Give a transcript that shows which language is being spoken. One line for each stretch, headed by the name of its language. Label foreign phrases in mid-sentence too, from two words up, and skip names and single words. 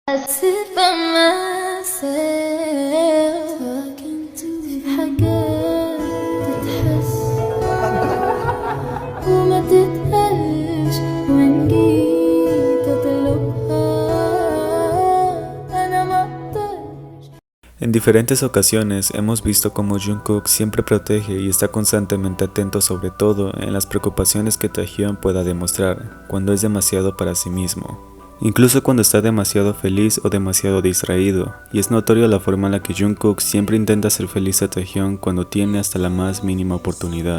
English: sit by myself talking to
Arabic: في حاجات تتحس وما تتقالش وإن جيت أطلبها أنا ما أقدرش.
Spanish: En diferentes ocasiones hemos visto cómo Jungkook siempre protege y está constantemente atento sobre todo en las preocupaciones que Taehyun pueda demostrar cuando es demasiado para sí mismo. Incluso cuando está demasiado feliz o demasiado distraído, y es notorio la forma en la que Jungkook siempre intenta hacer feliz a Taehyun cuando tiene hasta la más mínima oportunidad.